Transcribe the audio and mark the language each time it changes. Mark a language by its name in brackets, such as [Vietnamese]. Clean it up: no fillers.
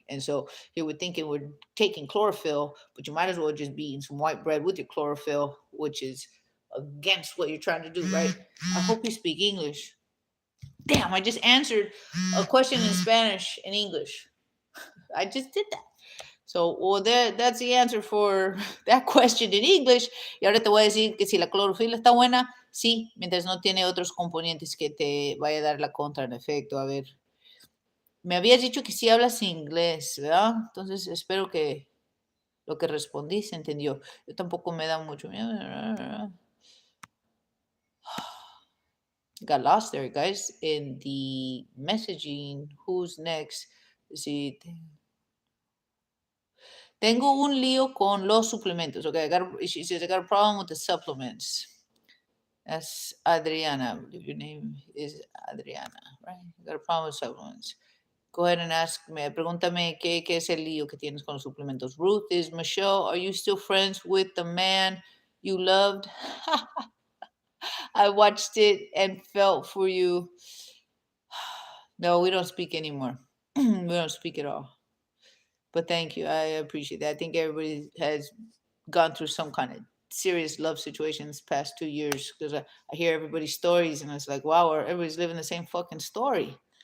[English] And so you would think it would taking chlorophyll, but you might as well just be eating some white bread with your chlorophyll, which is against what you're trying to do, right? I hope you speak English. Damn, I just answered a question in Spanish and English. I just did that. So, well, that's the answer for that question in English. [Spanish] Y ahora te voy a decir que si la clorofila está buena, sí, mientras no tiene otros componentes que te vaya a dar la contra en efecto. A ver, me habías dicho que sí hablas inglés, ¿verdad? Entonces espero que lo que respondí se entendió. Yo tampoco me da mucho miedo. [English] Got lost there, guys, in the messaging. Who's next? [Spanish] Sí, tengo un lío con los suplementos. [English] Okay, she says I got a problem with the supplements. That's Adriana. I believe your name is Adriana, right? You got a problem with supplements. Go ahead and ask me. [Spanish] Pregúntame qué es el lío que tienes con los suplementos. [English] Ruth is Michelle. Are you still friends with the man you loved? I watched it and felt for you. No, we don't speak anymore. We don't speak at all. But thank you. I appreciate that. I think everybody has gone through some kind of serious love situations past 2 years because I hear everybody's stories and it's like, wow, everybody's living the same fucking story.